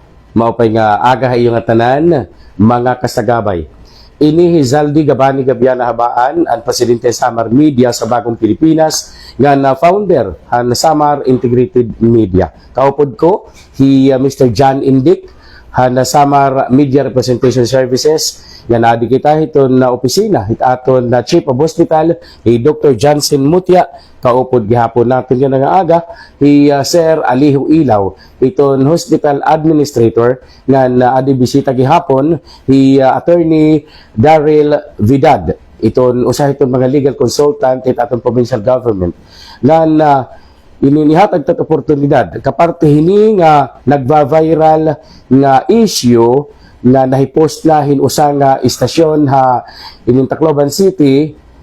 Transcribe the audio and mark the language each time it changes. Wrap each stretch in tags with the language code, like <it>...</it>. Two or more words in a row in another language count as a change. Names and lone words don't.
<war>Maupay nga aga iyo nga tanan, mga kasagabay. Ini Hizaldi Gabani Gabiana Habaan, ang presidente Samar Media sa Bagong Pilipinas, nga na founder ng Samar Integrated Media. Kaupod ko, Mr. John Indic, na Samar Media Representation Services, nga naadi kita iton na opisina, aton na</war> <en>Chief of Hospital,</en> <war>Dr. Johnson Mutia, kaupod gihapon natin yan nga aga, Sir Alihu Ilaw, iton</war> <en>Hospital Administrator,</en> <war>nga naadi bisita gihapon, Attorney Daryl Vidad, iton usa iton mga</war> <en>legal consultant</en> <war>it aton</war> <en>provincial government,</en> <war>nga ininihatag tat oportunidad kaparte hini nga nagva-viral nga issue nga nahipost na hinusa nga istasyon in Tacloban City,</war>